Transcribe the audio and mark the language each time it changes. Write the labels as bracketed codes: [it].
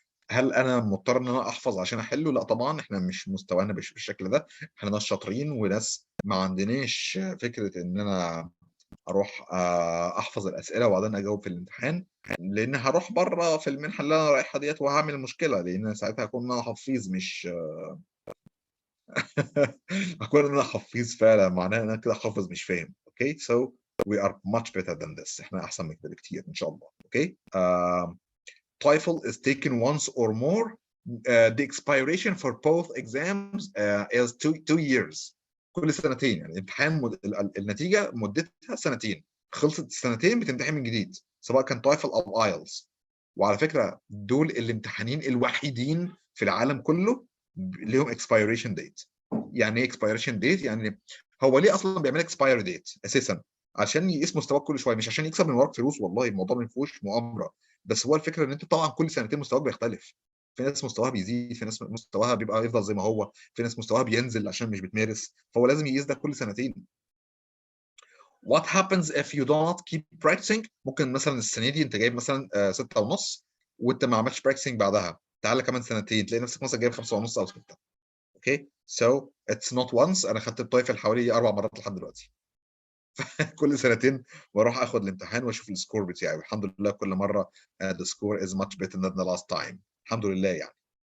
[ar] هل انا مضطر ان انا احفظ عشان احله؟ لا طبعا، احنا مش مستوانا بالشكل ده، احنا ناس شاطرين وناس ما عندناش فكره ان انا اروح احفظ الاسئله وبعدين اجاوب في الامتحان، لان هروح بره في المنحه اللي انا رايحها ديت وهعمل مشكله، لان ساعتها هكون انا حفيظ مش اكون انا حفيظ فعلا معناه ان انا كده حافظ مش فاهم. اوكي [en] so we are much better than this، [ar] احنا احسن من كده بكتير ان شاء الله. [en] Okay TOEFL is taken once or more. The expiration for both exams is two years. [ar] كل سنتين، يعني امتحان النتيجه مدتها سنتين، خلصت السنتين بتمتحن من جديد سواء كان TOEFL او IELTS. وعلى فكره دول الامتحانين الوحيدين في العالم كله ليهم expiration date. يعني ايه expiration date؟ يعني هو ليه اصلا بيعمل expiry date اساسا؟ عشان يقيس مستواك كل شويه، مش عشان يكسب من وراك فلوس، والله الموضوع ما فيهوش مؤامره، بس هو الفكره ان انت طبعا كل سنتين مستواك بيختلف، في ناس مستواها بيزيد، في ناس مستواها بيبقى يفضل زي ما هو، في ناس مستواها بينزل عشان مش بتمارس، فهو لازم يقيس ده كل سنتين. [en] What happens if you don't keep practicing؟ [ar] ممكن مثلا السنه دي انت جايب مثلا 6.5 وانت ما عملتش practicing بعدها، تعالى كمان سنتين تلاقي نفسك مثلا جايب 5.5 او 6. [en] Okay so it's not once. [ar] انا خدت التويفل حوالي 4 مرات لحد دلوقتي. كل سنتين بروح اخد الامتحان واشوف السكور بتاعي، والحمد لله كل مره [en] the score is much better than the last time، [ar] الحمد لله يعني.